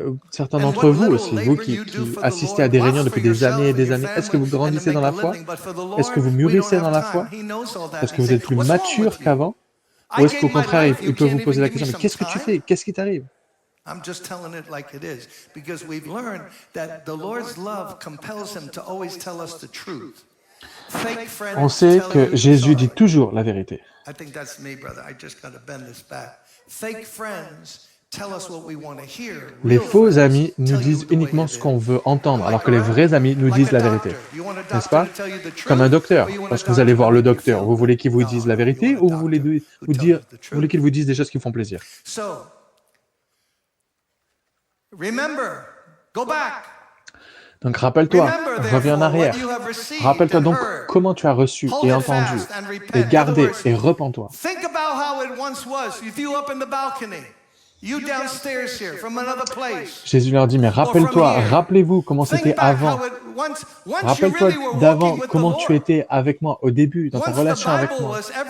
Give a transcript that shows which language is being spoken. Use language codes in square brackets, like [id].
[fr] Certains d'entre vous aussi, vous qui assistez à des réunions depuis des années et des années, est-ce que vous grandissez dans la foi? Est-ce que vous mûrissez dans la foi? Est-ce que vous êtes plus mature qu'avant? Ou est-ce qu'au contraire, il peut vous poser la question, mais qu'est-ce que tu fais? Qu'est-ce qui t'arrive? [en] I'm just telling it like it is, because we've learned that the Lord's love compels him to always tell us the truth. [fr] On sait que Jésus dit toujours la vérité. [en] I think that's me, brother. I just got to bend this back. Fake friends tell us what we want to hear. [fr] Les faux amis nous disent uniquement ce qu'on veut entendre, alors que les vrais amis nous disent la vérité. N'est-ce pas? Comme un docteur. Lorsque vous allez voir le docteur, vous voulez qu'il vous dise la vérité ou vous voulez qu'il vous dise des choses qui vous font plaisir? [en] Remember, go back. [fr] Donc rappelle-toi, reviens en arrière. Rappelle-toi donc comment tu as reçu et entendu, et gardé et repens-toi. [en] Think about how it once was. If you up in the balcony, you downstairs here from another place. [fr] Jésus leur dit, mais rappelez-vous comment c'était avant. Rappelle-toi d'avant, comment tu étais avec moi au début, dans ta relation avec moi.